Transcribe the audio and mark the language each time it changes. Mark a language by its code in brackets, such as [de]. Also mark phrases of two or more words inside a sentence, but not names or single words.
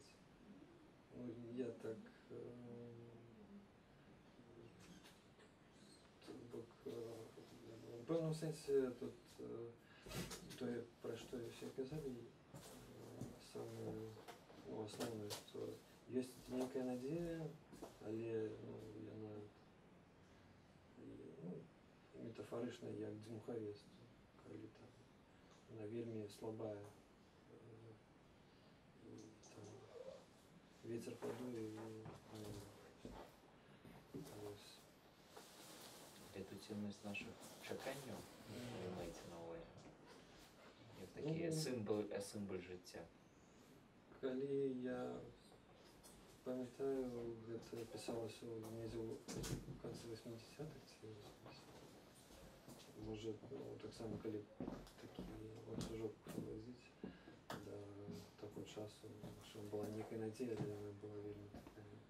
[be] Ну, я так у пэўным сэнсе тут тое, пра што ўсе казалі, самае, ну, асноўнае, што ёсць нейкая надзея, але, ну, яна, ну, метафарычна як дзьмухавец, калі там яна вельмі слабая, і там вецер падуе, і ось. Летуцільнасць наших чаканняў, [uk] ви маєте на увазі? Як такі символ життя. [be] Калі я памятаю, гэта пісалася недзе ў канцы 80-х ці 80-х. Можа, ну, таксама, калі такі ланцужок павазіць да таго часу, што была нейкая надзея, але яна была вельмі такая.